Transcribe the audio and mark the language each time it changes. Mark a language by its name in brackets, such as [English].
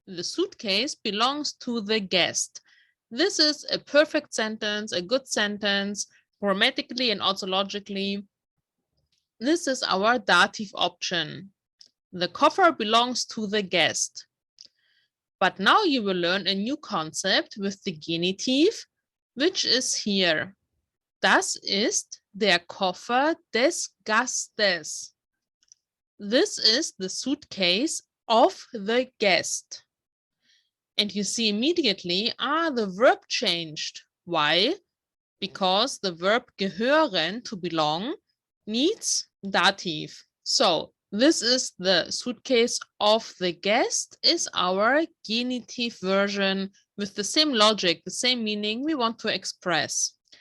[English] The suitcase belongs to the guest. This is a perfect sentence, a good sentence, grammatically and also logically. This is our dative option. The Koffer belongs to the guest. But now you will learn a new concept with the genitive, which is here. [German] Das ist der Koffer des Gastes. [English] This is the suitcase of the guest. And you see immediately, the verb changed. Why? Because the verb gehören, to belong, needs dative. So this is the suitcase of the guest is our genitive version with the same logic, the same meaning we want to express.